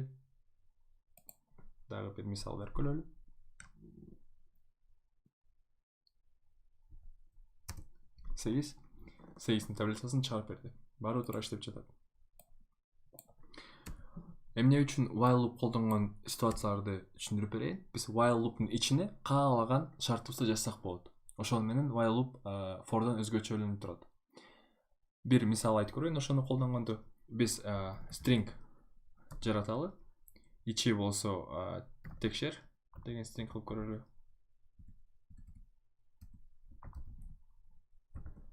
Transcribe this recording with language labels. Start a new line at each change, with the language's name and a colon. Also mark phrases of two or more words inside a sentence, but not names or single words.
Kyrgyz: Дагы бир мисал берип көрөлү. 8-nin таблицасын чыгарып берди. Баары туура иштеп жатат. Эмне үчүн
English: while loop
Kyrgyz: колдонгон ситуацияларды түшүндүрүп берейин. Биз
English: while loop'ун
Kyrgyz: ичине каалаган шартыбызды жазсак болот. Ошол менен
English: while loop
Kyrgyz: for'дан өзгөчөлөнүп турат. Бир мисал айтып көрөйүн ошону колдонгондо. Биз string жараталы. Ичи болсо текшер деген string кылып көрөлү.